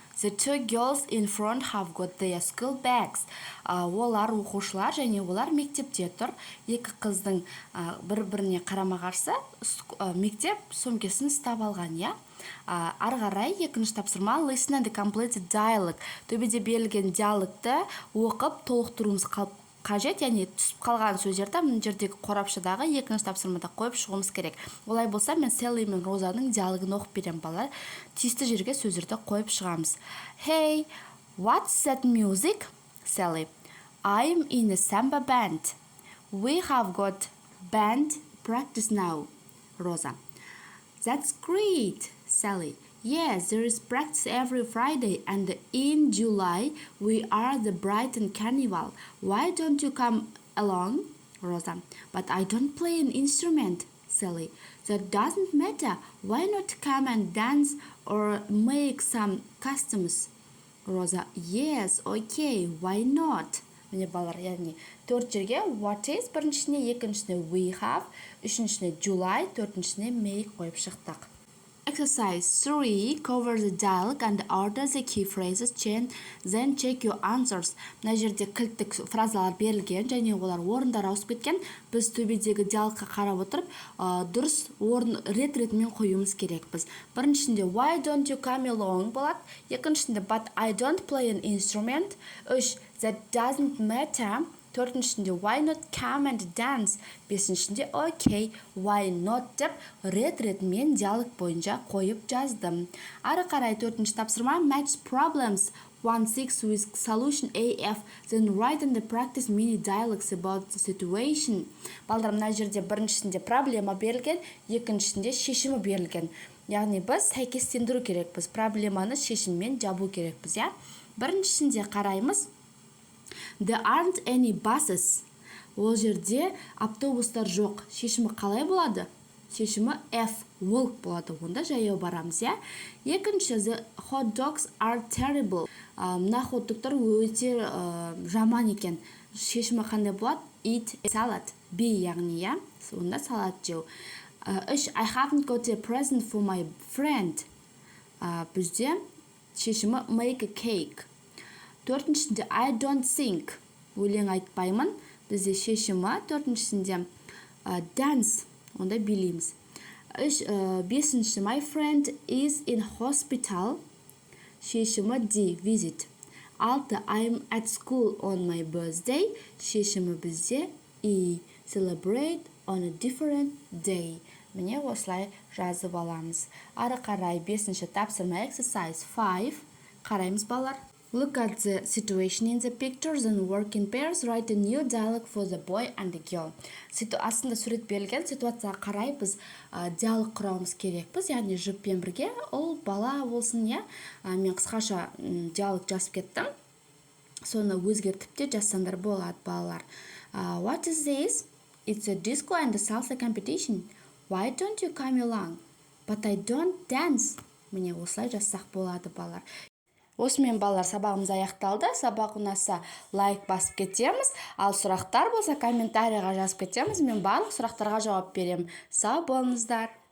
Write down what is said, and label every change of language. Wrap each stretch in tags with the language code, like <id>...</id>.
<en>The 2 girls in front have got their school bags.</en> <kk>Олар оқушылар және олар мектепте тұр. 2 қыздың бір-біріне қарама-қарсы мектеп сөмкесін ұстап алған, я? Ары қарай 2-ші тапсырма</kk> <en>listen and complete dialogue.</en> <kk>Төбеде берілген диалогты оқып толықтыруымыз қажет, яғни түсіп қалған сөздерді мына жердегі қорапшадағы 2-ші тапсырмада қойып шығуымыз керек. Олай болса, мен Селли мен Розаның диалогын оқып берем балалар. Тиісті жерге сөздерді қойып шығамыз.</kk> <en>Hey, what's that music? Sally. I'm in a samba band. We have got band practice now. Rosa. That's great. Sally. Yes, there is practice every Friday, and in July we are the Brighton Carnival. Why don't you come along? Rosa. But I don't play an instrument. Sally. That doesn't matter. Why not come and dance or make some costumes? Rosa. Yes, okay, why not?</en> <kk>Міне балалар, яғни 4 жерге what is, біріншісіне, екіншісіне</kk> <en>we have,</en> <kk>үшіншісіне July, төртіншісіне make қойып шықтық.</kk> <en>Exercise 3. Cover the dialogue and order the key phrases, then check your answers.</en> <kk>Мына жерде кілттік фразалар берілген, және олар орындар ауысып кеткен. Біз төбедегі диалогқа қарап отырып, дұрыс орын рет-ретімен қоюымыз керекпіз.</kk> <en>Біріншісінде why don't you come along болады. Екіншісінде but I don't play an instrument. 3. That doesn't matter. Төртіншісінде why not come and dance.</en> <kk>Бесіншісінде okay, why not деп рет-ретімен диалог бойынша қойып жаздым. Ары қарай 4-ші тапсырма</kk> <en>match problems 1-6 with solution AF, then write and practice mini dialogues about the situation.</en> <kk>Балдар, мына жерде біріншісінде проблема берілген, екіншісінде шешімі берілген. Яғни біз сәйкестендіру керекпіз, проблеманы шешіммен жабу керекпіз, я? Біріншісінде қараймыз.</kk> <en>There aren't any buses.</en> <kk>Ол жерде автобустар жоқ. Шешімі қалай болады? Шешімі F, walk болады. Онда жаяу барамыз, я?</kk> <en>Екінші, the hot dogs are terrible.</en> <kk>Мына хот-догтар өте жаман екен. Шешімі қандай болады?</kk> <en>Eat a salad.</en> <kk>B, яғни, я? Онда салат жеу. 3.</kk> <en>I haven't got a present for my friend.</en> <kk>Бізде шешімі</kk> <en>make a cake. 4-шінде I don't think.</en> <kk>Өлең айтпаймын. Бізде шешімі 4-шінде dance. Онда билейміз.</kk> <en>Бесінші, my friend is in hospital.</en> <kk>Шешімі</kk> <en>D, visit. 6, I'm at school on my birthday.</en> <kk>Шешімі бізде</kk> <en>E, celebrate on a different day.</en> <kk>Міне осылай жазып аламыз. Ары қарай 5-ші тапсырма</kk> <en>exercise 5.</en> <kk>Қараймыз балар.</kk> <en>Look at the situation in the pictures and work in pairs. Write a new dialogue for the boy and the girl.</en> <kk>Астында сурет берілген ситуацияға қарай біз диалог құрауымыз керекпіз. Яғни жұппен бірге ол бала болсын, я. Мен қысқаша диалог жазып кеттім. Соны өзгертіп те жазсаңдар болады балалар.</kk> <en>What is this? It's a disco and a salsa competition. Why don't you come along? But I don't dance.</en> <kk>Міне осылай жазсақ болады балалар. Осымен балалар сабағымыз аяқталды. Сабақ ұнаса лайк басып кетеміз. Ал сұрақтар болса комментарийға жазып кетеміз. Мен барлық сұрақтарға жауап беремін. Сау болыңыздар.</kk>